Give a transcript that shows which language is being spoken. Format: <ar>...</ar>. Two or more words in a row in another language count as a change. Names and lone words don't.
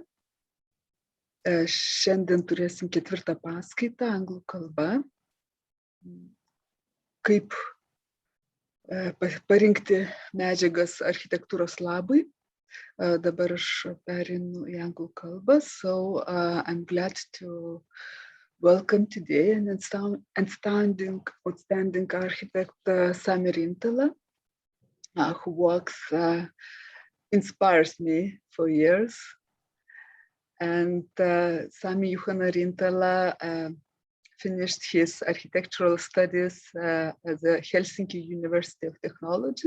<lt>Šiandien turėsim 4. paskaitą anglų kalba. Kaip parinkti medžiagas architektūros labui. Dabar aš perinu į anglų kalbą.</lt> <en>So I'm glad to welcome today an outstanding architect Sami Rintala, who works inspires me for years. And Sami Juhani Rintala finished his architectural studies at the Helsinki University of Technology.</en>